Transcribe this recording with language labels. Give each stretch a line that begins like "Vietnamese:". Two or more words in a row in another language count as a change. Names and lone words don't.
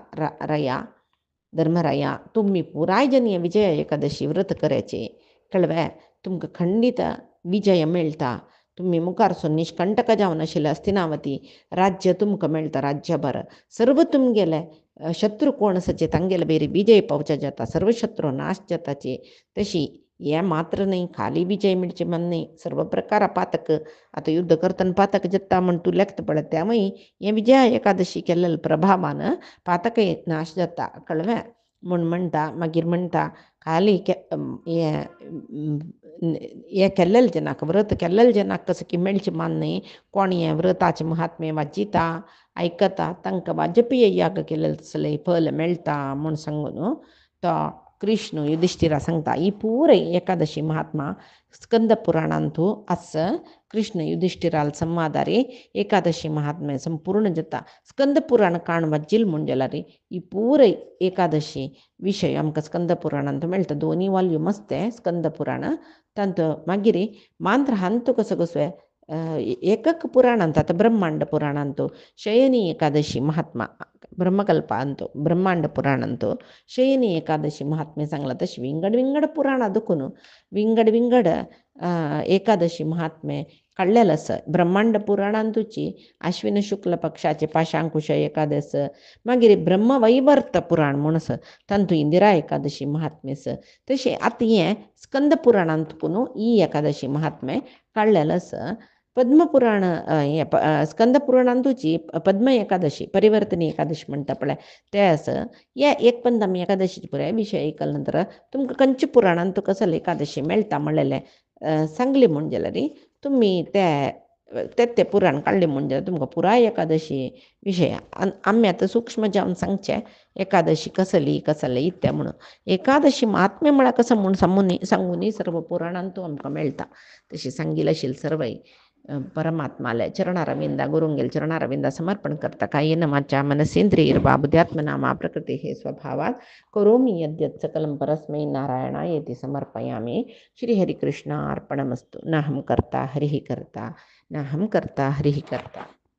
Konkani: रया धर्मराया तुम्ही पुराय जन विजया एकादशी व्रत करायचे कळव्या, तुमकां खंडित विजय मेळटा. तुम्ही मुखारसून निष्कंटक जावन आशिल्ले हस्तिनावती राज्य तुमकां मेळटा. राज्यभर सर्व तुमगेले शत्रू कोण आसाचे तांगेले बेरी विजय पावचे जाता, सर्व शत्रू नाश जाताचे. तशी हे मात्र नाही खाली विजय मिळचे म्हण नाही, सर्व प्रकार पातक आता युद्ध करतना पातक जाता म्हण तू लेखत पडत. त्यामुळे हे विजया एकादशी केलेले प्रभावान पातक नाश जाता कळव्या म्हण म्हणटा. मागीर म्हणटा खाली हे केल्लेले जनाक व्रत केल्लेले जनाक कसं की मेळचें मान न्ही. कोण हें व्रताचें महात्म्य वाचिता आयकता तांकां वाजपेय याग केलेले तसले फल मेळटा म्हूण सांगून तो कृष्ण युधिष्ठिरा सांगता. ही पुरे एकादशी महात्मा स्कंद पुराणांतू आस कृष्ण युधिष्ठिराल संवादारी एकादशी महात्म्य संपूर्ण जाता. स्कंद पुराण काण वाजिल म्हण जाल्यार ही पुरे एकादशी विषय आमकां स्कंद पुराणांत मेळटा. दोनी वॉल्यूम आसते स्कंद पुराण तांत. मागीर मांत्र हांतू कसो कसो एकक पुराणांत आता ब्रह्मांड पुराणांतू शयनी एकादशी महात्मा ब्रह्मकल्प अंतो ब्रह्मांड पुराणांतू शयनी एकादशी महात्म्य सांगला. तशी विंगड विंगड पुराण दुखून विंगड विंगड एकादशी महात्म्य काडलेलं आसा. ब्रह्मांड पुराणांतूची आश्विन शुक्ल पक्षाचे पाशांकुश एकादश. मागीर ब्रह्मवैवर्त पुराण म्हूण आसा तांतू इंदिरा एकादशी महात्म्य आसा. तशें आतां हें स्कंद पुराणांतून ही एकादशी महात्म्य काडलेलं आसा. पद्मपुराण स्कंद पुराणांतूची पद्म एकादशी परिवर्तनी एकादशी म्हणटा पळय ते आसा. हे एक पण आमी एकादशीचे पुराय विशय आयकले नंतर तुमकां खंयच्या पुराणांत कसले एकादशी मेळटा म्हणलेले सांगली म्हण जाल्यार तुम्ही ते पुराण काडले म्हण जाल्यार तुमकां पुराय एकादशी विशय आमी आतां सूक्ष्म जावन सांगचे एकादशी कसली इत्या म्हणून. एकादशी महात्म्य म्हळ्यार कसं म्हूण सांगूनी सर्व पुराणांतू आमकां मेळटा. तशी सांगिल्ले आशिल्ले सर्वय परमात्माले चरणारविंदा गुरुंगेल चरणारविंदा समर्पण करता.
Sanskrit: कायेन वाचा मनसेंद्रियर्वा बुद्ध्यात्मना प्रकृतेः स्वभावात् करोमि यद्यत् सकलं परस्मै नारायणायेति समर्पयामि. श्रीहरिकृष्णार्पणमस्तु. नाहं कर्ता हरिः कर्ता नाहं कर्ता हरिः कर्ता.